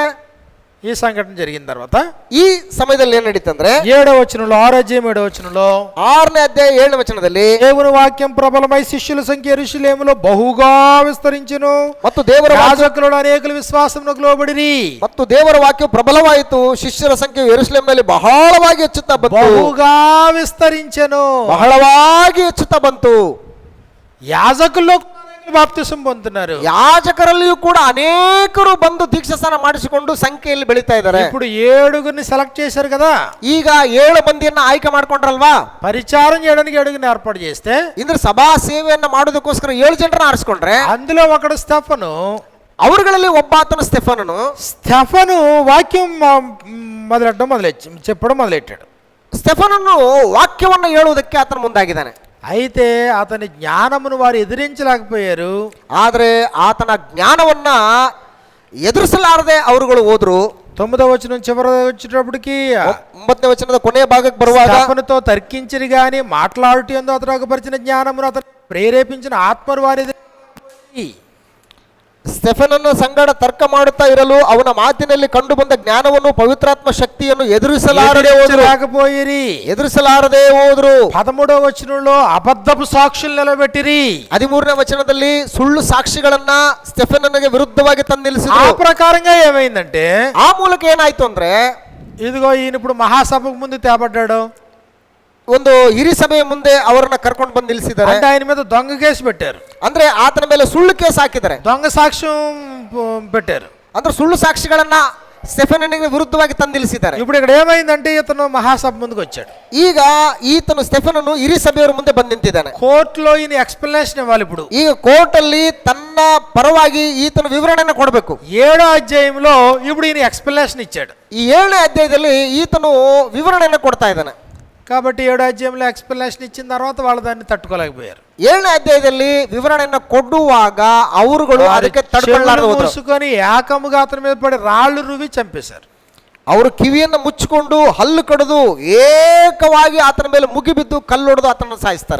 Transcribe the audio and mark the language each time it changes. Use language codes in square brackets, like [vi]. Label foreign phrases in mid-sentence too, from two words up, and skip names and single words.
[te] ఈ సంఘటన జరిగిన తర్వాత [kn] ಈ ಸಮಯದಲ್ಲಿ ಏನ್ ನಡೀತಂದ್ರೆ [te] 7వ వచనంలో, 6వ అధ్యాయం 7వ వచనంలో, [kn] 6ನೇ ಅಧ್ಯಾಯ 7ನೇ ವಚನದಲ್ಲಿ, [te] దేవుని వాక్యం ప్రబలమై శిష్యుల సంఖ్య యెరూషలేములో బహుగా విస్తరించెను, [kn] ಮತ್ತು ದೇವರ [te] యాజకులు అనేకులు విశ్వాసమునకు లోబడిరి. [kn] ಮತ್ತು ದೇವರ ವಾಕ್ಯ ಪ್ರಬಲವಾಯಿತು, ಶಿಷ್ಯರ ಸಂಖ್ಯೆ ಯೆರೂಸಲೇಮಿನಲ್ಲಿ ಬಹಳವಾಗಿ ಹೆಚ್ಚುತ್ತಾ ಬಂತು. [te] బహుగా విస్తరించెను, [kn] ಬಹಳವಾಗಿ ಹೆಚ್ಚುತ್ತಾ ಬಂತು. [te] యాజకుల్లో బాప్తిసం పొందుతున్నారు, [kn] ಯಾಜಕರಲ್ಲಿಯೂ ಕೂಡ ಅನೇಕರು ಬಂದು ದೀಕ್ಷಾಸ್ನಾನ ಮಾಡಿಸಿಕೊಂಡು ಸಂಖ್ಯೆಯಲ್ಲಿ ಬೆಳೀತಾ ಇದ್ದಾರೆ. [te] ఇప్పుడు 7 సెలెక్ట్ చేశారు కదా, [kn] ಈಗ 7 ಮಂದಿಯನ್ನ ಆಯ್ಕೆ ಮಾಡ್ಕೊಂಡ್ರಲ್ವಾ, [te] పరిచారం చేయడానికి 7 ఏర్పాటు చేస్తే, [kn] ಇಂದ್ರೆ ಸಭಾ ಸೇವೆಯನ್ನ ಮಾಡೋದಕ್ಕೋಸ್ಕರ 7 ಜನರನ್ನ ಆರಿಸ್ಕೊಂಡ್ರೆ, [te] అందులో ఒకడు స్టెఫను. [kn] ಅವರುಗಳಲ್ಲಿ ಒಬ್ಬ ಆತನು ಸ್ಟೆಫನನು. [te] స్టెఫను వాక్యం చెప్పడం మొదలెట్టాడు. [kn] ಸ್ಟೆಫನನು ವಾಕ್ಯವನ್ನು ಹೇಳುವುದಕ್ಕೆ ಆತನು ಮುಂದಾಗಿದ್ದಾನೆ. [te] అయితే అతని జ్ఞానమును వారు ఎదిరించలేకపోయారు. [kn] ಆದರೆ ಆತನ ಜ್ಞಾನವನ್ನ ಎದುರಿಸಲಾರದೆ ಅವರುಗಳು ಹೋದ್ರು. [te] 9వ వచనం చివరి వచ్చేటప్పటికి [kn] 9ನೇ ವಚನದ ಕೊನೆಯ ಭಾಗಕ್ಕೆ ಬರುವಾಗ, [te] స్టెఫనుతో తర్కించిరి గాని మాట్లాడుట యందు అతను అగపరిచిన జ్ఞానమును అతను ప్రేరేపించిన ఆత్మను వారి [kn] ಸ್ಟೆಫನನ ಸಂಗಡ ತರ್ಕ ಮಾಡುತ್ತಾ ಇರಲು ಅವನ ಮಾತಿನಲ್ಲಿ ಕಂಡು ಬಂದ ಜ್ಞಾನವನ್ನು ಪವಿತ್ರಾತ್ಮ ಶಕ್ತಿಯನ್ನು ಎದುರಿಸಲಾರದೆ ಹೋದ್ರು. [te] 13వ వచనంలో అబద్ధపు సాక్షులు నిలబెట్టిరి. [kn] 13ನೇ వచనದಲ್ಲಿ ಸುಳ್ಳು ಸಾಕ್ಷಿಗಳನ್ನ ಸ್ಟೆಫನನಿಗೆ ವಿರುದ್ಧವಾಗಿ ತಂದು ನಿಲ್ಲಿಸಿದ್ರು. [te] ఆ ప్రకారంగా ఏమైందంటే [kn] ಆ ಮೂಲಕ ಏನಾಯ್ತು ಅಂದ್ರೆ, [te] ఇదిగో ఈయన ఇప్పుడు మహాసభకు ముందు తేబడ్డాడు. [kn] ಒಂದು ಹಿರಿ ಸಭೆಯ ಮುಂದೆ ಅವರನ್ನ ಕರ್ಕೊಂಡು ಬಂದು ನಿಲ್ಲಿಸಿದ್ದಾರೆ. [te] అంటే ఆయన మీద దొంగ కేసు పెట్టారు. [kn] ಅಂದ್ರೆ ಆತನ ಮೇಲೆ ಸುಳ್ಳು ಕೇಸ್ ಹಾಕಿದ್ದಾರೆ, [te] దొంగ సాక్ష్యం పెట్టారు. [kn] ಅಂದ್ರೆ ಸುಳ್ಳು ಸಾಕ್ಷಿಗಳನ್ನ ಸ್ಟೆಫನನಿಗೆ ವಿರುದ್ಧವಾಗಿ ತಂದು ನಿಲ್ಲಿಸಿದ್ದಾರೆ. [te] ఇప్పుడు ఇక్కడ ఏమైందంటే ఇతను మహాసభ ముందుకు వచ్చాడు. [kn] ಈಗ ಈತನು ಸ್ಟೆಫನನು ಹಿರಿ ಸಭೆಯವರ ಮುಂದೆ ಬಂದು ನಿಂತಿದ್ದಾನೆ. [te] కోర్టులో ఈయన ఎక్స్ప్లెనేషన్ ఇవ్వాలి. ఇప్పుడు [kn] ಈಗ ಕೋರ್ಟ್ ಅಲ್ಲಿ ತನ್ನ ಪರವಾಗಿ ಈತನು ವಿವರಣೆಯನ್ನು ಕೊಡಬೇಕು. [te] 7వ అధ్యాయంలో ఇప్పుడు ఈయన ఎక్స్ప్లెనేషన్ ఇచ్చాడు. [kn] ಈ 7ನೇ ಅಧ್ಯಾಯದಲ್ಲಿ ಈತನು ವಿವರಣೆಯನ್ನು ಕೊಡ್ತಾ ಇದ್ದಾನೆ. [te] కాబట్టి 7వ అధ్యాయంలో ఎక్స్ప్లెనేషన్ ఇచ్చిన తర్వాత వాళ్ళు దాన్ని తట్టుకోలేకపోయారు. [kn] 7ನೇ ಅಧ್ಯಾಯದಲ್ಲಿ ವಿವರಣೆಯನ್ನು ಕೊಡುವಾಗ ಅವರುಗಳು ಅದಕ್ಕೆ ತಡೆಕೊಳ್ಳಲಾರದೆ ಹೋದರು. [te] ಮುಸುకొని ఏకముగా అతని మీద పడి రాళ్ళు రువి చంపేశారు. [kn] ಅವರು ಕಿವಿಯನ್ನು ಮುಚ್ಚಿಕೊಂಡು ಹಲ್ಲು ಕಡಿದು ಏಕವಾಗಿ ಆತನ ಮೇಲೆ ಮುಗಿಬಿದ್ದು ಕಲ್ಲೊಡೆದು ಆತನನ್ನು ಸಾಯಿಸ್ತಾರೆ.